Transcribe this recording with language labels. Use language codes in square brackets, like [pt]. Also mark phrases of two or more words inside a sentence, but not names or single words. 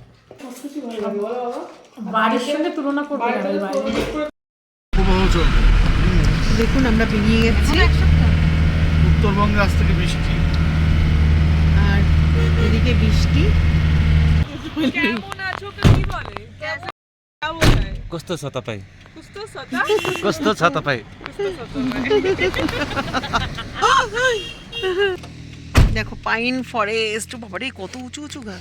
[bn] বাড়ির সঙ্গে তুলনা করবে না। দেখুন আমরা বেরিয়ে গেছি, উত্তরবঙ্গে আজ থেকে বৃষ্টি, আর এদিকে বৃষ্টি। কেমন আছো তো কি বলে? [ne] कस्तो छ तपाईँ? कस्तो छ त कस्तो छ तपाईँ? [bn] দেখো [en] pine forest, [bn] বাবারে কত উঁচু উঁচু গাছ।